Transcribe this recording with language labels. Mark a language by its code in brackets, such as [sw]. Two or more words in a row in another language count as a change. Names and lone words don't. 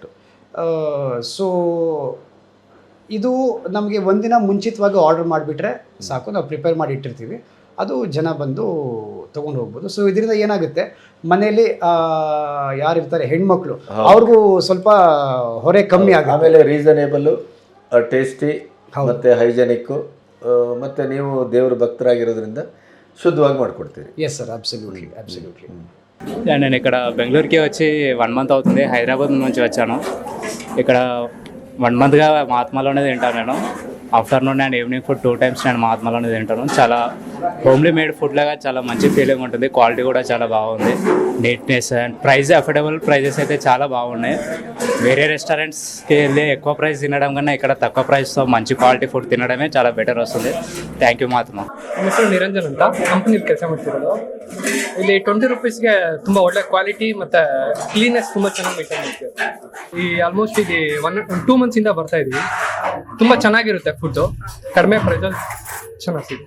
[kn] ಸೊ ಇದು ನಮಗೆ ಒಂದಿನ ಮುಂಚಿತವಾಗಿ ಆರ್ಡರ್ ಮಾಡಿಬಿಟ್ರೆ ಸಾಕು, ನಾವು ಪ್ರಿಪೇರ್ ಮಾಡಿ ಇಟ್ಟಿರ್ತೀವಿ, ಅದು ಜನ ಬಂದು ತೊಗೊಂಡು ಹೋಗ್ಬೋದು. ಸೊ ಇದರಿಂದ ಏನಾಗುತ್ತೆ, ಮನೇಲಿ ಯಾರಿರ್ತಾರೆ ಹೆಣ್ಮಕ್ಳು, ಅವ್ರಿಗೂ ಸ್ವಲ್ಪ ಹೊರೆ ಕಮ್ಮಿ ಆಗುತ್ತೆ. ಆಮೇಲೆ ರೀಸನೇಬಲ್ಲು, ಟೇಸ್ಟಿ ಮತ್ತು ಹೈಜೆನಿಕ್ಕು, ಮತ್ತು ನೀವು ದೇವ್ರ ಭಕ್ತರಾಗಿರೋದ್ರಿಂದ శుద్ధವಾಗಿ ಮಾಡಿಕೊಡ್ತೀರಿ. [en] Yes sir, absolutely absolutely. [te] నేను ఇక్కడ బెంగళూరుకి వచ్చి 1 మంత్ అవుతుంది. హైదరాబాద్ నుంచి వచ్చాను. ఇక్కడ 1 మంత్గా మహాత్మాలోనే తింటాను నేను. [en] afternoon and evening food [te] 2 టైమ్స్ నేను మహాత్మాలోనే తింటాను. చాలా [en] homely made food [te] లాగా చాలా మంచి ఫీలింగ్ ఉంటుంది. క్వాలిటీ కూడా చాలా బాగుంది. [en] neatness and price, affordable prices [te] అయితే చాలా బాగున్నాయి. వేరే రెస్టారెంట్స్కి వెళ్ళి ఎక్కువ ప్రైస్ తినడం కన్నా ఇక్కడ తక్కువ ప్రైస్తో మంచి [en] quality food [te] తినడమే చాలా బెటర్ వస్తుంది. [en] Thank you Mahatma. [kn] ನಮ್ಮ ಹೆಸರು ನಿರಂಜನ್ ಅಂತ, ಕಂಪ್ನಿಲಿ ಕೆಲಸ ಮಾಡ್ತಿರೋದು. ಇಲ್ಲಿ 20 ರೂಪೀಸ್ಗೆ ತುಂಬ ಒಳ್ಳೆ ಕ್ವಾಲಿಟಿ ಮತ್ತು ಕ್ಲೀನೆಸ್ ತುಂಬ ಚೆನ್ನಾಗಿ ಮೇಂಟೈನ್ ಮಾಡ್ತೀವಿ. ಈ ಆಲ್ಮೋಸ್ಟ್ ಇಲ್ಲಿ 2 ಮಂತ್ಸಿಂದ ಬರ್ತಾ ಇದ್ದೀವಿ. ತುಂಬ ಚೆನ್ನಾಗಿರುತ್ತೆ ಫುಡ್ಡು, ಕಡಿಮೆ ಪ್ರೈಸಲ್ಲಿ ಚೆನ್ನಾಗಿ ಸಿಗುತ್ತೆ.